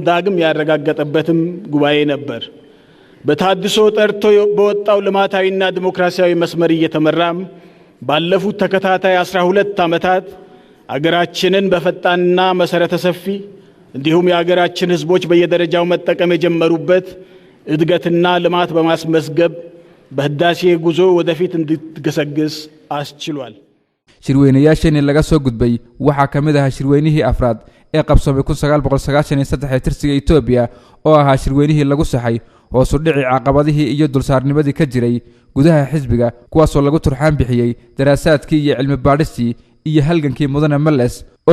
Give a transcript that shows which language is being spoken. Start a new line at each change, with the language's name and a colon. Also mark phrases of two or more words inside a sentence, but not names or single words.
Amharic: ዳግም ያረጋገጠበትም ጉባኤ ነበር። በታድሶ ጠርቶ በወጣው ልማታዊና ዲሞክራሲያዊ መስመር እየተመራም ባለፉት ተከታታይ 12 ዓመታት አገራችንን በፈጣንና መሰረተ ሰፊ እንዲሁም የአገራችን ህዝቦች በየደረጃው መጠቀም የጀመሩበት እድገትና ልማት በማስመዝገብ በህዳሴ ጉዞ ወደፊት እንድትገሰግስ አስችሏል።
Somali: shirweynayaashani laga soo gudbay waxa kamid ah shirweynihii afraad ee qabsoomay 1993 tirsiga Itoobiya oo ahaa shirweynihii lagu saxay hoos u dhici caqabadihii iyo dulsaarnimadii ka jiray gudaha xisbiga kuwaasoo lagu turxaan bixiyay daraasaadkii iyo cilmi baadhistii iyo halgankii mudane Males oo